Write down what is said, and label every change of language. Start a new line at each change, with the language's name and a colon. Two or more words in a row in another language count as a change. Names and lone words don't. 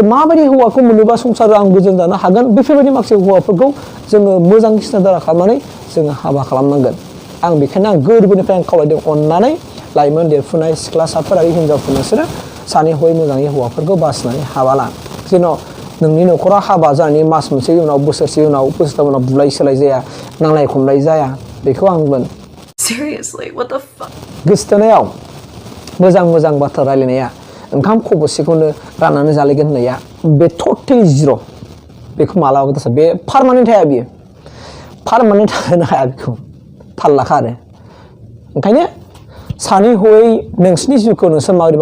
Bodo: माबायदि हौवाखौ मोनोबा संसाराव आं गोजोन जानो हागोन बेफोरबायदि माखासे हौवाफोरखौ जोङो मोजां सिन्था धारा खालामनानै जोङो हाबा खालामनांगोन आं बेखायनो आं गोरबोनिफ्राय आं खावलायदों अननानै लाइमोन देरफुनाय सिख्लासाफोर आरो हिनजावफोर नोंसोरो सानै हयै मोजाङै हौवाफोरखौ बासिनानै हाबा ला जेन' नोंनि न'खराव हाबा जानानै मास मोनसे उनाव बोसोरसे उनाव बोसोरथाम उनाव बुलाय सोलाय जाया नांलाय खमलाय जाया बेखौ आं बुंगोन
English: Seriously, what the fuck?
Bodo: गोसोथोनायाव मोजां बाथ्रा रायलायनाया ओंखाम खबसेखौनो राननानै जालायगोन होननाया बे
English: totally zero'
Bodo: बेखौ मालाबाबो दासा बे पारमानेन्ट हाया बियो पारमानेन्ट होनो हाया बेखौ थाल लाखा आरो ओंखायनो सानै हयै नोंसिनि जिउखौ नोंसोर माबोरैबा